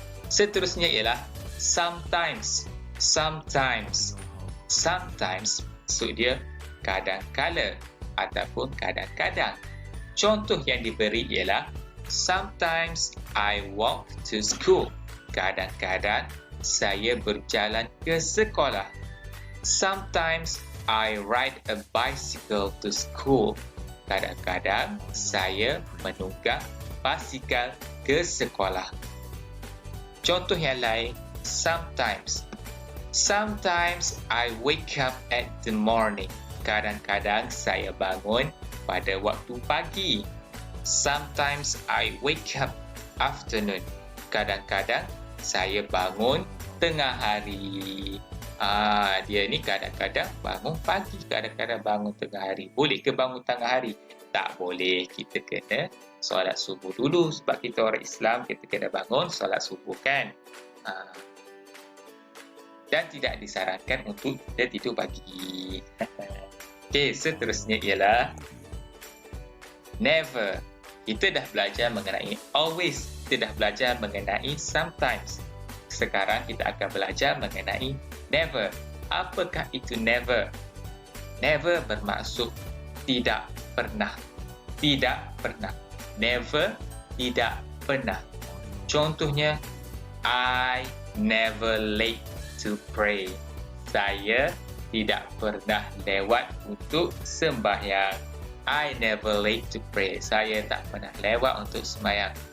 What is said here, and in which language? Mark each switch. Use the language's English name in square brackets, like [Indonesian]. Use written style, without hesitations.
[Malay] Seterusnya ialah sometimes. Sometimes. Sometimes maksud dia kadang-kala ataupun kadang-kadang. Contoh yang diberi ialah [English] sometimes I walk to school. [Malay] Kadang-kadang saya berjalan ke sekolah. [English] Sometimes I ride a bicycle to school. [Malay] Kadang-kadang saya menunggang basikal ke sekolah. Contoh yang lain, [English] sometimes. Sometimes I wake up at the morning. [Malay] Kadang-kadang saya bangun pada waktu pagi. [English] Sometimes I wake up afternoon. [Malay] Kadang-kadang saya bangun tengah hari. Dia ni kadang-kadang bangun pagi, kadang-kadang bangun tengah hari. Boleh ke bangun tengah hari? Tak boleh. Kita kena solat subuh dulu. Sebab kita orang Islam, kita kena bangun solat subuh kan. Dan tidak disarankan untuk kita tidur pagi. Okey, seterusnya ialah never. Kita dah belajar mengenai always. Kita dah belajar mengenai sometimes. Sekarang kita akan belajar mengenai never. Apakah itu never? Never bermaksud tidak pernah. Tidak pernah. Never, tidak pernah. Contohnya, [English] I never late to pray. [Malay] Saya tidak pernah lewat untuk sembahyang. [English] I never late to pray. [Malay] Saya tak pernah lewat untuk sembahyang.